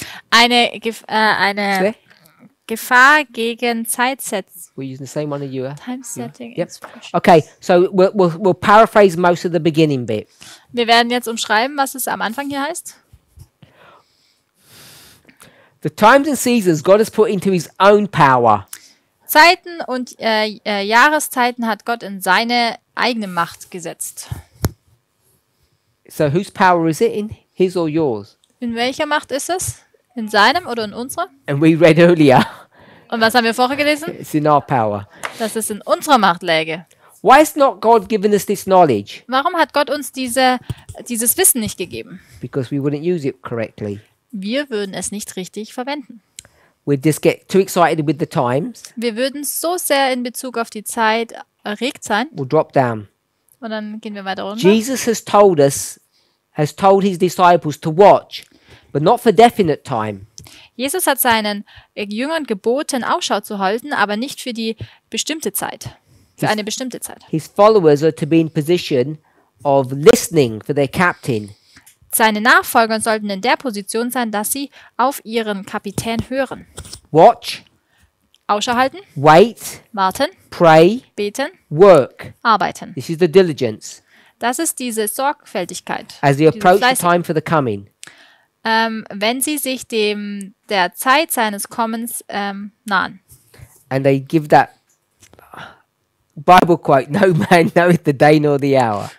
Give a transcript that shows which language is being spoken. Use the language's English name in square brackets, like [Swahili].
[German] Eine Gefahr gegen Zeitsetz. [English] We're using the same one as you are. Time setting. Yep. expression. Okay, so we'll paraphrase most of the beginning bit. [German] Wir werden jetzt umschreiben, was es am Anfang hier heißt. [English] The times and seasons God has put into his own power. [German] Zeiten und Jahreszeiten hat Gott in seine eigene Macht gesetzt. [English] So whose power is it in? His or yours? [German] In welcher Macht ist es? In seinem oder in unserer? [English] And we read earlier, [German] Und was haben wir vorher gelesen? [English] it's in our power. [German] Dass es in unserer Macht läge. [English] Why has not God given us this knowledge? [German] Warum hat Gott uns dieses Wissen nicht gegeben? [English] Because we wouldn't use it correctly. [German] Wir würden es nicht richtig verwenden. [English] We'd just get too excited with the times. [German] Wir würden so sehr in Bezug auf die Zeit erregt sein. [English] We'll drop down. [German] Und dann gehen wir weiter runter. [English] Jesus has told his disciples to watch, but not for definite time. [German] Jesus hat seinen Jüngern geboten, Ausschau zu halten, aber nicht für die bestimmte Zeit. Für eine bestimmte Zeit. [English] His followers are to be in position of listening for their captain. [German] Seine Nachfolger sollten in der Position sein, dass sie auf ihren Kapitän hören. [English] Watch, [German] Ausschau halten, [English] wait, [German] warten, [English] pray, [German] beten, [English] work. [German] arbeiten. [English] This is the diligence [German] Das ist diese Sorgfältigkeit. [English] as they [German] diese [English] approach the [German] Fleißigkeit. [English] time for the coming. [German] Wenn sie sich der Zeit seines Kommens nahen. [English] And they give that Bible quote, no man knoweth the day nor the hour.